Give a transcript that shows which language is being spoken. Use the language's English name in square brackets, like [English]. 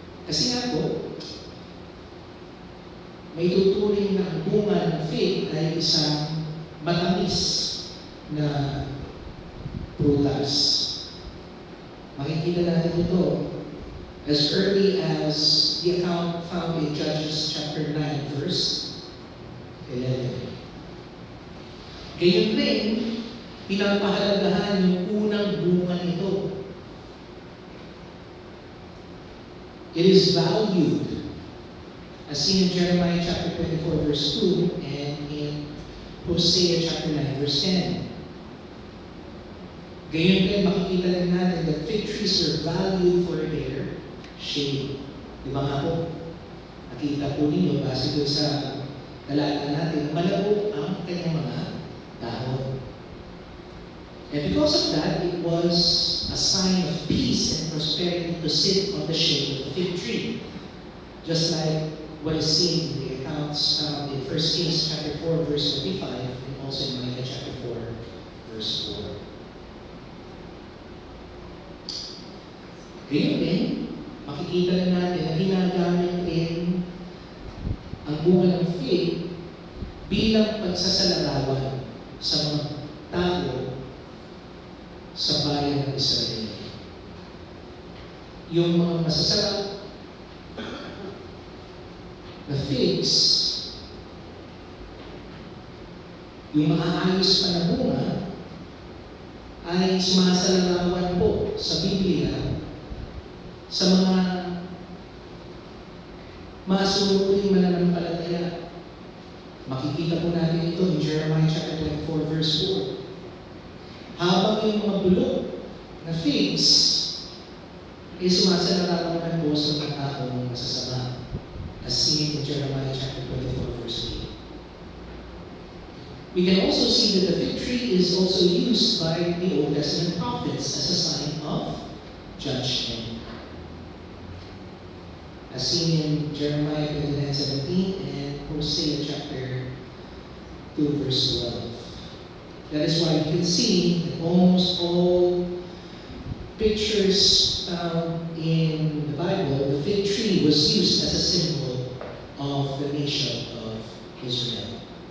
[Filipino] Kasi nga po, may tuturing na ang bunga ng fig ay isang matamis na prutas. Makikita natin ito [English] as early as the account found in Judges chapter 9 verse 11. [Filipino] Gayon rin, pinapahalagahan yung unang bunga nito. [English] It is valued, as seen in Jeremiah chapter 24 verse 2 and in Hosea chapter 9 verse 10. [Filipino] Gayon rin, makikita rin natin [English] that fig trees are valued for their shade. [Filipino] Di ba nga po? Nakita po ninyo, base doon sa talata natin, malabo ang kanyang mga dahon. [English] And because of that, it was a sign of peace and prosperity to sit on the shade of the fig tree. Just like what is seen in the accounts found in 1 Kings chapter 4 verse 25 and also in Micah chapter 4 verse 4. [Filipino] Ngayon din, makikita rin natin na ginagamit rin ang bunga ng fig bilang pagsasalarawan sa mga tao sa bayan ng Israel. Yung mga masasarap na figs, yung maaayos pa na bunga, ay sumasalarawan po sa Biblia sa mga masunuring mananampalataya. Makikita po natin ito [English] in Jeremiah chapter 24 verse 4. [Filipino] Habang yung mga bulok na figs ay sumasalarawan po sa mga taong masasama, [English] as seen in Jeremiah chapter 24 verse 8. We can also see that the fig tree is also used by the Old Testament prophets as a sign of judgment. As seen in Jeremiah 29:17 and Hosea chapter 2 verse 12. That is why you can see that almost all pictures found in the Bible, the fig tree was used as a symbol of the nation of Israel.